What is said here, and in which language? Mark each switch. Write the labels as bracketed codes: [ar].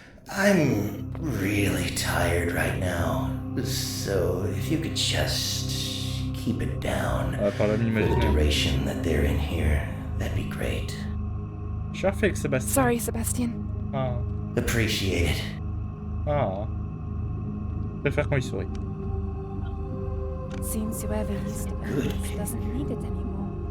[en] I'm really tired right now. So if you could just keep it down [fr] Ah, par l'homme [en] for the [fr] imaginaire. [en] duration that they're in here, that'd be great. [fr] Je suis refait avec Sébastien. [en] Sorry, Sebastian. Ah. Appreciate it. Ah. [fr] Je préfère quand il sourit. [en] Seems whoever used the earth doesn't need it anymore.